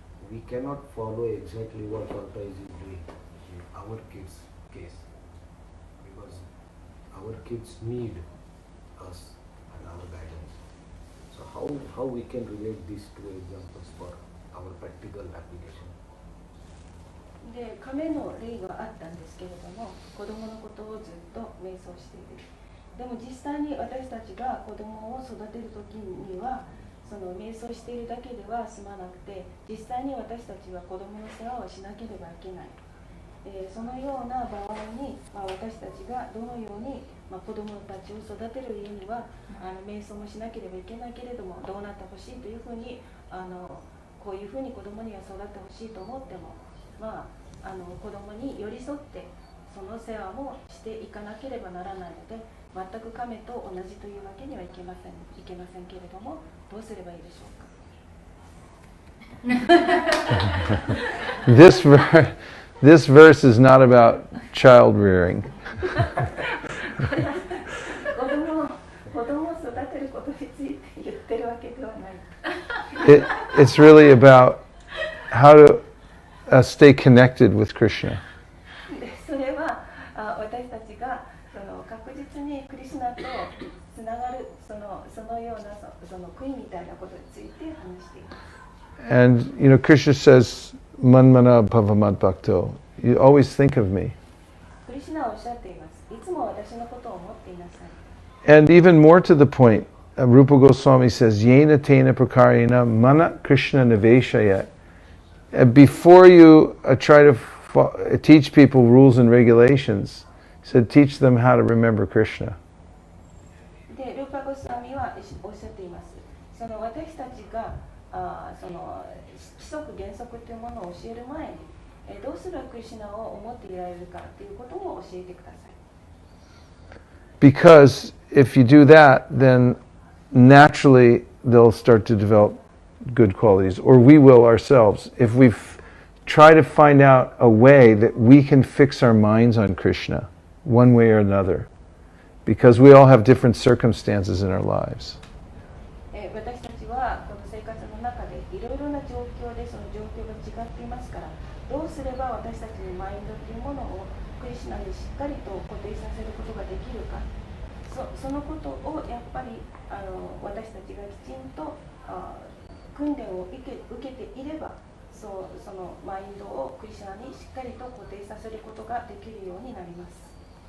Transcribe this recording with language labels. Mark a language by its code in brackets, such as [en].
[en] we cannot follow exactly what tortoise is doing in our kids' case, because our kids need us and our guidance. So how we can relate these two examples for our practical application? [ja] で、亀の例があったんですけれども、子供のことをずっと瞑想している。でも実際に私たちが子供を育てるときには、その瞑想しているだけでは済まなくて、実際に私たちは子供の世話をしなければいけない。そのような場合に、私たちがどのように、子供たちを育てる家には瞑想もしなければいけないけれども、どうなってほしいというふうにこういうふうに子供には育ってほしいと思っても、子供に寄り添ってその世話もしていかなければならないので、全く亀と同じというわけにはいけませんけれども、どうすればいいでしょうか。 [en] This verse is not about child rearing. [ja] 子供を育てることについて言ってるわけではない。 [en] It's really about how to stay connected with Krishna. [ja] それは私たちが確実にクリシュナとつながるそのようなその悔いみたいなことについて話しています。 [en] And Krishna says, [sa] "Manmana bhavamad bhakto." [en] You always think of me. [ja] クリシュナはおっしゃっています。いつも私のことを思っていなさい。 [en] And even more to the point, Rupa Goswami says, [sa] "Yena tena prakarena mana Krishna niveshayat." [en] Before you try to teach people rules and regulations, he said, teach them how to remember Krishna. [ja] で、ルーパゴスワミはおっしゃっています。その私たちがその規則原則というものを教える前に、どうすればクリシュナを思っていられるかということも教えてください。 [en] Because if you do that, then naturally they'll start to develop good qualities, or we will ourselves. If we try to find out a way that we can fix our minds on Krishna, one way or another, because we all have different circumstances in our lives. [ja] 私たちはこの生活の中でいろいろな状況でその状況が違っていますから、どうすれば私たちのマインドというものをクリシュナにしっかりと固定させることができるか、そのことをやっぱり私たちがきちんと訓練を受けていれば、そのマインドをクリシュナにしっかりと固定させることができるようになります。